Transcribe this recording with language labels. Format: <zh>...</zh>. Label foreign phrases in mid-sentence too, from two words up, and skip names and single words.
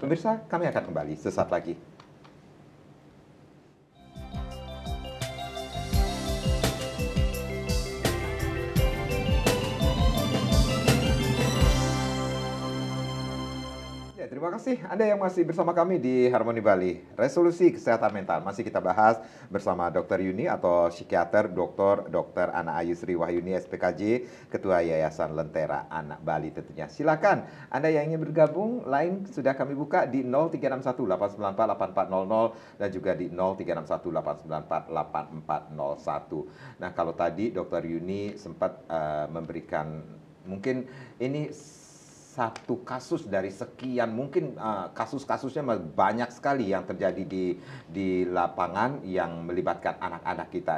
<id>Pemirsa, kami akan kembali sesaat lagi. Terima kasih Anda yang masih bersama kami di Harmoni Bali. Resolusi kesehatan mental masih kita bahas bersama Dr. Yuni atau psikiater Dr. Ana Ayu Sri Wahyuni SPKJ, Ketua Yayasan Lentera Anak Bali tentunya. Silakan Anda yang ingin bergabung, line sudah kami buka di 0361 894 8400 dan juga di 0361 894 8401. Nah, kalau tadi Dr. Yuni sempat memberikan mungkin ini satu kasus dari sekian, mungkin kasus-kasusnya banyak sekali yang terjadi di lapangan yang melibatkan anak-anak kita.</id>